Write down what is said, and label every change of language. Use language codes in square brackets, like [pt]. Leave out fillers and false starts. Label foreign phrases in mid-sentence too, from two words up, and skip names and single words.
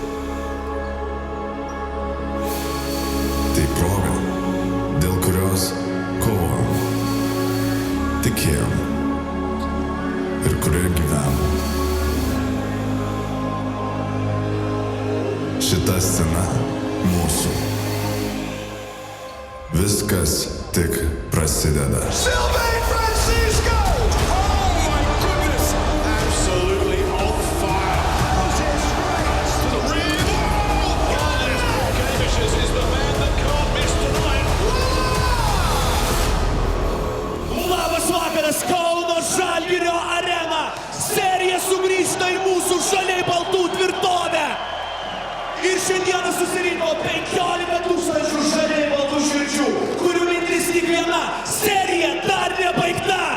[lt] Tai proga, dėl kurios kovojom, tikėjom ir kurioje gyvenom. Šita scena mūsų. Viskas tik prasideda. [en] Sylvain Francisco! Oh my goodness! Absolutely on fire. Possess strikes to the rim. Oh, goodness! Gabishes is the man that can't miss tonight. [lt] Labas vakaras, Kauno Žalgirio arena. Serija sugrįžta į mūsų žaliai baltų tvirtovę. Ir šiandieną susirinko 15 000 žaliai baltų širdžių, kurių mintis tik viena – serija dar nebaigta!